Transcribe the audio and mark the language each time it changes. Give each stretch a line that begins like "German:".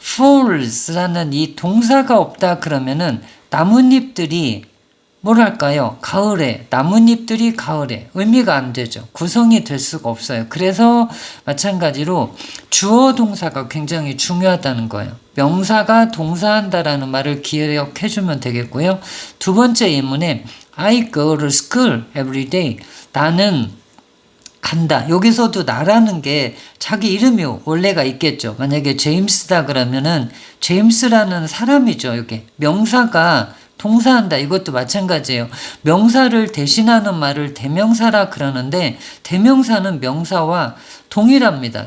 Korean: falls라는 이 동사가 없다 그러면은 나뭇잎들이 뭐랄까요? 가을에, 나뭇잎들이 가을에 의미가 안 되죠. 구성이 될 수가 없어요. 그래서 마찬가지로 주어 동사가 굉장히 중요하다는 거예요. 명사가 동사한다라는 말을 기억해 주면 되겠고요. 두 번째 예문에
English: I go to school every day.
Korean: 나는 간다. 여기서도 나라는 게 자기 이름이 원래가 있겠죠. 만약에 제임스다 그러면은 제임스라는 사람이죠. 이게 명사가 동사한다. 이것도 마찬가지예요. 명사를 대신하는 말을 대명사라 그러는데 대명사는 명사와 동일합니다.